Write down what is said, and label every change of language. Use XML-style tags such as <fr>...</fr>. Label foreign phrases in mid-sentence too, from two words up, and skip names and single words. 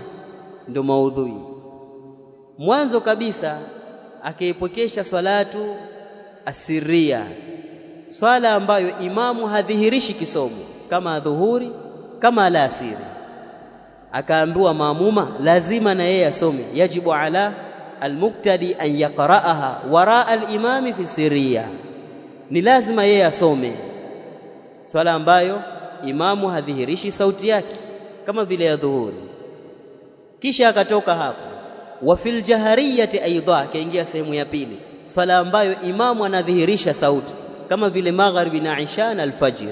<sw>Ndio maudhui. Mwanzo kabisa akiipokesha salatu asiria, swala ambayo imamu hadhihirishi kisomo kama dhuhuri, kama alasiri, akaambiwa maamuma lazima na yeye asome,</sw> <ar>يجب على المقتدي أن يقرأها وراء الإمام في السرية,</ar> <sw>ni lazima yeye asome swala ambayo imamu hadhihirishi sauti yake kama vile ya dhuhuri. Kisha akatoka hapo,</sw> <ar>وفي الجهرية أيضا,</ar> <sw>kaingia sehemu ya pili, swala ambayo imamu anadhihirisha sauti kama vile magharibi na isha na alfajr.</sw>